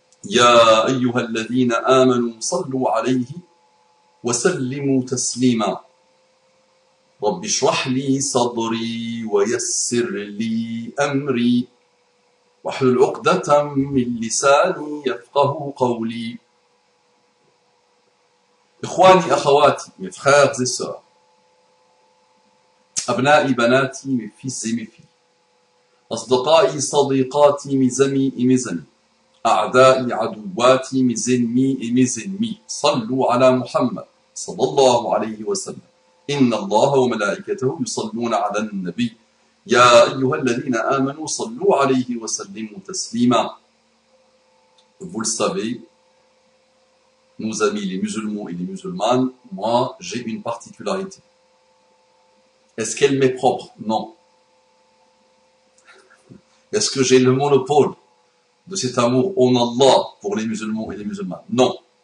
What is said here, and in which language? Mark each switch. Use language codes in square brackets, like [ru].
[ar] يا أيها الذين آمنوا صلوا عليه وسلموا تسليما رب اشرح لي صدري ويسر لي أمري واحلل عقدة من لساني يفقه قولي. إخواني أخواتي, [fr] mes frères et sœurs, [ar] أبنائي بناتي, [fr] mes fils et mes filles, [ar] أصدقائي صديقاتي, [fr] mes amis et mes amis, [ar] أعدائي عدواتي, [fr] mes ennemis et mes ennemis, [ar] صلوا على محمد صلى الله عليه وسلم. إن الله وملائكته يصلون على النبي يا أيها الذين آمنوا صلوا عليه وسلموا تسليما. [fr] Vous le savez, nos amis les musulmans et les musulmanes, moi j'ai une particularité. Est-ce qu'elle m'est propre? Non. Est-ce que j'ai le monopole de cet amour en Allah pour les musulmans et les musulmanes? Non.